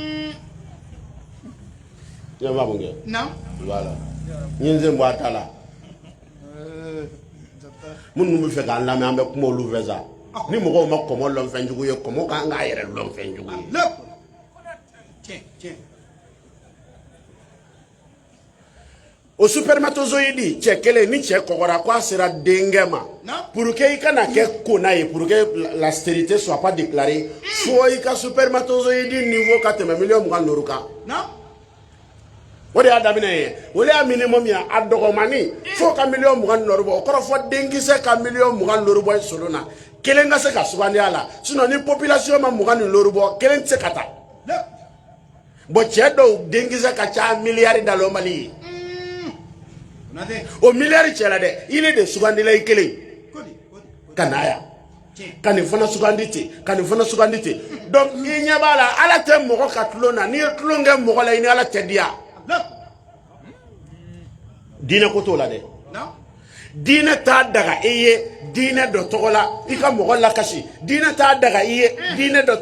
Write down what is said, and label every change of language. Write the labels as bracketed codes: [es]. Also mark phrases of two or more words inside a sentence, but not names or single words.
[bm] i y'a faamu kɛ voilà n ye n sen bɔ a ta la minnu bɛ fɛ k'an lamɛn an bɛ kuma olu fɛ sa ni mɔgɔw ma kɔmɔ lɔn fɛn jugu ye kɔmɔ kan k'a yɛrɛ lɔn fɛn jugu ye o spermatozoïde cɛ kelen ni cɛ kɔgɔra ko a sera denkɛ ma [fr] pour que [bm] i kana kɛ kona ye [fr] pour que la stérilité soit pas déclarée [bm] fo i ka spermatozoïde niveau ka tɛmɛ 25,000 kan o de y'a daminɛ ye o de y'a minimum ye a dɔgɔmani fo ka 20,000 bɔ o kɔrɔ fɔ denkisɛ ka 20,000 bɔ solon na kelen ka se ka sugandi a la sinon ni population ma 20,000 bɔ kelen tɛ se ka taa bon cɛ dɔw denkisɛ ka ca miliyari da lɔ Mali ye o miliyari cɛ la dɛ [fr] il est de [bm] sugandila i kelen ka na yan ka nin fana sugandi ten ka nin fana sugandi ten donc i ɲɛ b'a la Ala tɛ mɔgɔ ka tulon na n'i ye tulon kɛ mɔgɔ la i ni Ala tɛ diya diinɛ ko t'o la dɛ diinɛ t'a daga i ye diinɛ dɔ tɔgɔ la i ka mɔgɔ lakasi diinɛ t'a daga i ye diinɛ dɔ